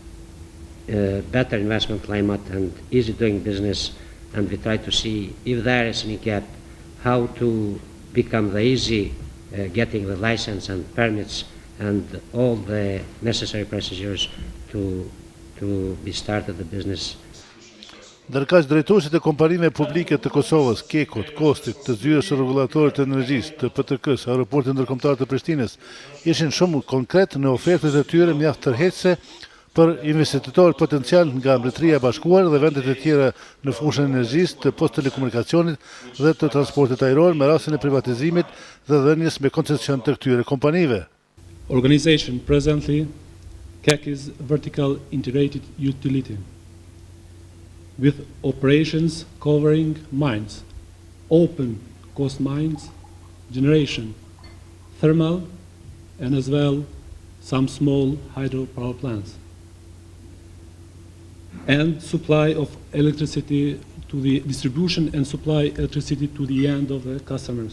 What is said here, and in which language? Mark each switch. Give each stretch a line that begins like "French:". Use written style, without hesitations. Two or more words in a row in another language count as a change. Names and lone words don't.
English: better investment climate and easy doing business, and we try to see if there is any gap, how to become the easy getting the license and permits and all the necessary procedures to be started the business.
Albanian: Ndërkaq drejtuesit e kompanive publike të Kosovës, Kekut, Kostit, të zyrës së rregullatorit të energjisë, të PTK-s, aeroportit ndërkombëtar të Prishtinës, ishin shumë konkret në ofertet e tyre mjaft tërheqëse për investitorë potencial nga Mbretëria e Bashkuar dhe vendet e tjera në fushën e energjisë, të post-telekomunikacionit dhe të transportit ajror me rastin e privatizimit dhe dhënies me koncesion të këtyre kompanive.
English: Organization presently, KEK is vertical integrated utility, with operations covering mines, open cost mines, generation, thermal, and as well some small hydropower plants, and supply of electricity to the distribution and supply electricity to the end of the customers.